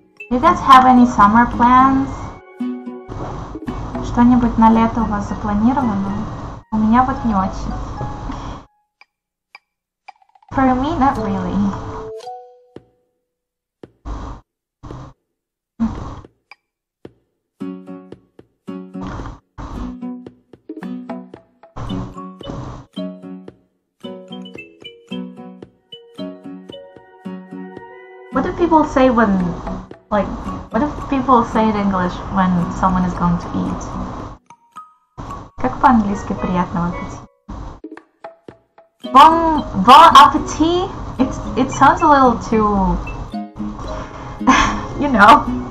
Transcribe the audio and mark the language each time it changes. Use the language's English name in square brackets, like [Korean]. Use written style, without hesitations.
[English] Do you guys have any summer plans? [Russian] Что-нибудь на лето у вас запланировано? У меня вот не очень. [English] For me, not really. What do people say when, like, what do people say in English when someone is going to eat? [Russian] Как по-английски приятного аппетита? [French] Bon appetit? [English] It sounds a little too, you know.